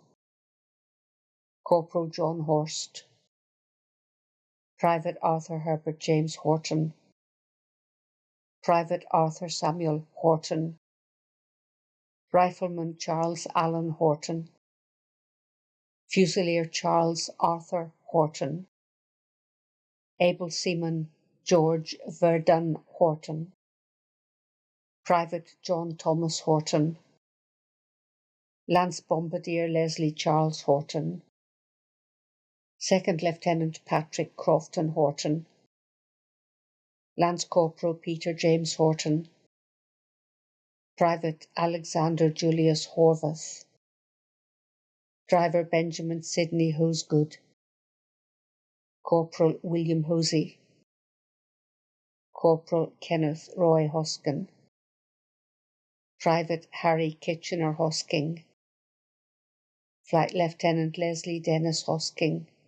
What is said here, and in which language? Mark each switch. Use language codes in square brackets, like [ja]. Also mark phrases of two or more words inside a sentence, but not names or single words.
[en] Corporal John Horst, Private Arthur Herbert James Horton, Private Arthur Samuel Horton, Rifleman Charles Allen Horton, Fusilier Charles Arthur Horton, Able Seaman George Verdun Horton, Private John Thomas Horton, Lance Bombardier Leslie Charles Horton, Second Lieutenant Patrick Crofton Horton, Lance Corporal Peter James Horton, Private Alexander Julius Horvath, Driver Benjamin Sidney Hosegood, Corporal William Hosey, Corporal Kenneth Roy Hoskin, Private Harry Kitchener Hosking, Flight Lieutenant Leslie Dennis Hosking,